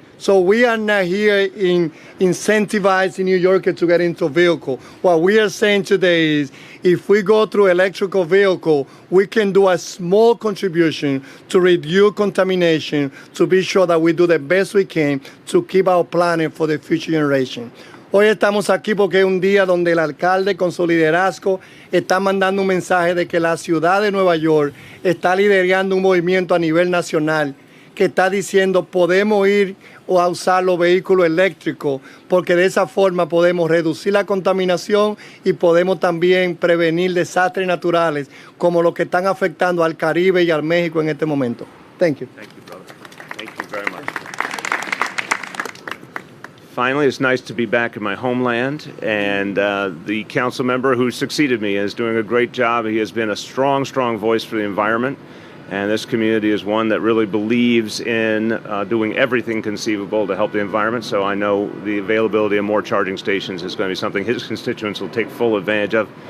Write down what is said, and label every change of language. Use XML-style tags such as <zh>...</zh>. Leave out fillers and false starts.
<en>So we are not here in incentivizing New Yorkers to get into a vehicle. What we are saying today is if we go through electrical vehicle, we can do a small contribution to reduce contamination, to be sure that we do the best we can to keep our planet for the future generation.</en> <es>Hoy estamos aquí porque es un día donde el alcalde con su liderazgo está mandando un mensaje de que la ciudad de Nueva York está liderando un movimiento a nivel nacional que está diciendo podemos ir o a usar los vehículos eléctricos porque de esa forma podemos reducir la contaminación y podemos también prevenir desastres naturales como los que están afectando al Caribe y al México en este momento.</es> <en>Thank you. Thank you, brother. Thank you very much. Finally, it's nice to be back in my homeland, and the council member who succeeded me is doing a great job. He has been a strong, strong voice for the environment, and this community is one that really believes in doing everything conceivable to help the environment, so I know the availability of more charging stations is going to be something his constituents will take full advantage of.</en>